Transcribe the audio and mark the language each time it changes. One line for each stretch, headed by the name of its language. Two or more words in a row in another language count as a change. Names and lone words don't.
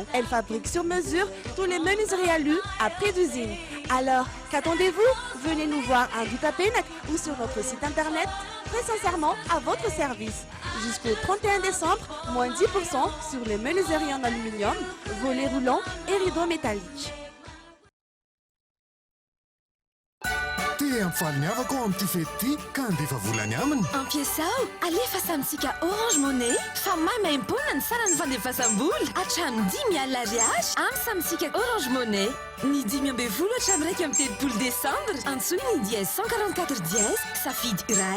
French: Elle fabrique sur mesure tous les menuiseries alu à prix d'usine. Alors, qu'attendez-vous? Venez nous voir à Doutapenac ou sur notre site internet. Très sincèrement, à votre service. Jusqu'au 31 décembre, moins 10% sur les menuiseries en aluminium, volets roulants et rideaux métalliques.
Malagasy: Miavako amin'ity fety ity ka andefa volany aminy Ampiasao, alefa samitsika Orange Money fa maimaimpona ny sarany fandefasam-bola hatramin'ny 10 alina ariary amin'ny samitsika Orange Money. Ny 10 hatramin'ny 1 décembre antsoina ny dièse 144 dièse safidy iray.